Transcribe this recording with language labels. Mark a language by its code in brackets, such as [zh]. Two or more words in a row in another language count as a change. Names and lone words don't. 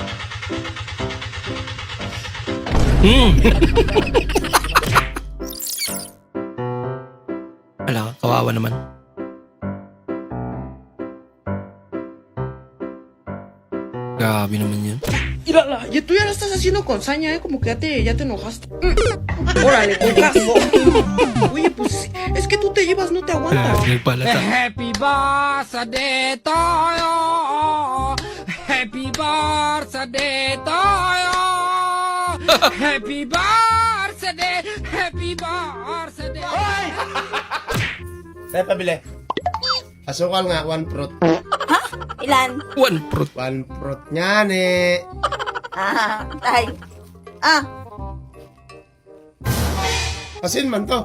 [tl] Ala, kawawa naman. Grabe naman yun. [es] Mírala, ya tú ya la estás haciendo con saña, como que ya te enojaste. Órale, con caso. Oye, pues es que tú te llevas, no te aguantas. [tl] Nagpalata. [en] Happy birthday to you. Happy birthday to you. Happy birthday. Happy birthday. Hoy! [tl] Tayo pabili. Asukal nga, 1 fruit. Ilan? 1 fruit. 1 fruit nga, ne. Tay. Asin man to.